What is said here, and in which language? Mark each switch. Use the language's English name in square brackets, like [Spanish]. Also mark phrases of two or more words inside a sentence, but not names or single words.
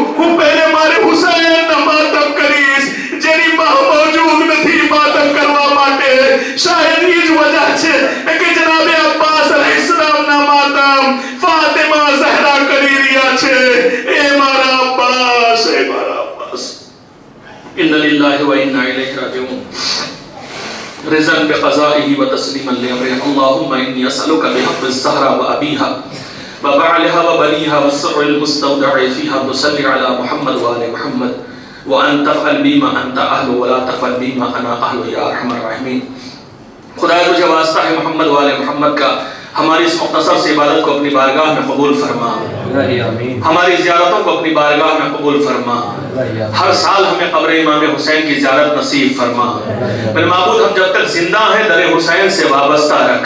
[Gujarati] હું પહેલે મારે હુસૈનના માતમ કરીશ જેની માં મોજૂદ નથી માતમ કરવા માટે. શાયદ એ જ વજહ છે કે જનાબે અબ્બાસ અલૈહિસ્સલામના માતમ ફાતિમા ઝહરા કરી રહ્યા છે. એ મારા અબ્બાસ, એ મારા અબ્બાસ. [Arabic] إنا لله وإنا إليه راجعون. رضا بقضائه وتسليما لأمره. اللهم إني أسألك بحق الزهرة وأبيها وبعلها وبنيها والسر المستودع فيها تصلي على محمد وآل محمد وأن تفعل بما أنت أهل ولا تفعل بما أنا أهل يا أرحم الراحمين. [Urdu] خدا تجھے واسطہ ہے محمد وآل محمد کا ہماری اس مختصر سے عبادت کو اپنی بارگاہ میں قبول فرما. ہماری زیارتوں کو اپنی بارگاہ میں قبول فرما. ہر سال ہمیں قبر امام حسین کی زیارت نصیب فرما. میرے معبود ہم جب تک زندہ ہیں در حسین سے وابستہ رکھ.